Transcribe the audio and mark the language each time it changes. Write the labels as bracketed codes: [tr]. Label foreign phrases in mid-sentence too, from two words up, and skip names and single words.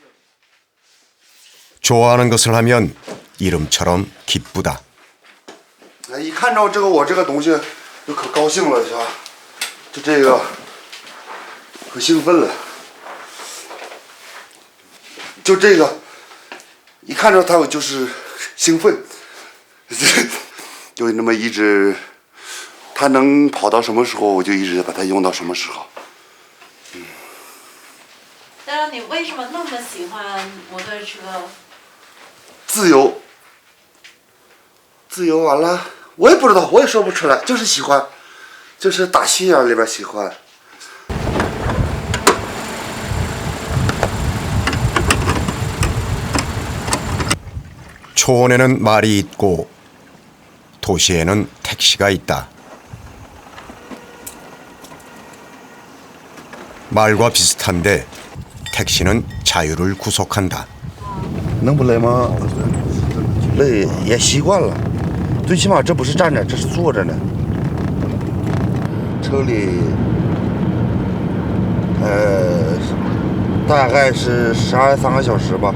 [ko] 좋아하는 것을 하면 이름처럼 기쁘다. [zh] 一看着我这个东西就可高兴了，是吧？就这个可兴奋了，就这个一看着它我就是兴奋，就那么一直，它能跑到什么时候，我就一直把它用到什么时候。那你为什么那么喜欢摩托车？自由，自由完了，我也不知道，我也说不出来，就是喜欢，就是打心眼里边喜欢。 [ko] 초원에는 말이 있고 도시에는 택시가 있다. 말과 비슷한데 택시는 자유를 구속한다. [zh] 能不累吗？累也习惯了，最起码这不是站着，这是坐着呢。车里，大概是12、13个小时吧。